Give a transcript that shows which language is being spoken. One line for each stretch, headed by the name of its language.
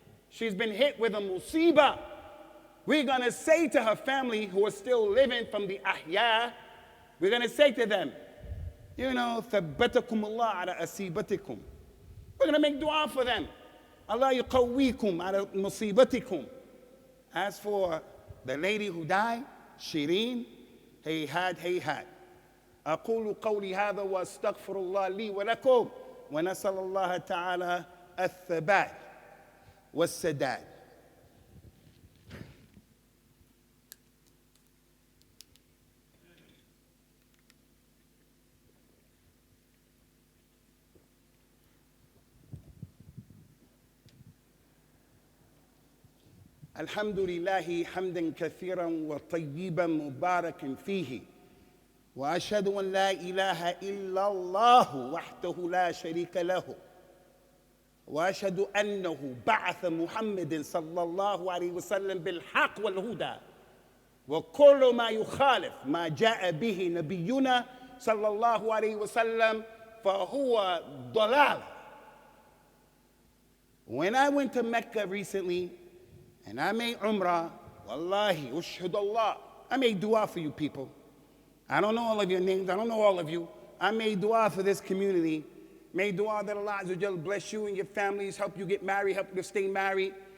English: She's been hit with a musibah. We're gonna say to her family who are still living from the ahya, we're gonna say to them,
Arabic: ثبتكم الله على أصيبتكم.
English: We're gonna make dua for them.
Arabic: Allah yuqawwikum ala musibatikum.
English: As for the lady who died, Shireen,
Arabic: هيهات. أقول قولي هذا وأستغفر الله لي ولكم ونسأل الله تعالى الثبات والسداد. الحمد لله حمدا كثيرا وطيبا مباركا فيه وأشهد أن لا إله إلا الله وحده لا شريك له وأشهد أنه بعث محمد صلى الله عليه وسلم بالحق والهدى وكل ما يخالف ما جاء به نبينا صلى الله عليه وسلم فهو ضلال.
English: When I went to Mecca recently, and I made Umrah,
Arabic: wallahi, ushhad Allah,
English: I made dua for you people. I don't know all of your names, I don't know all of you. I made dua for this community. Made dua that Allah Azza wa Jalla bless you and your families, help you get married, help you to stay married.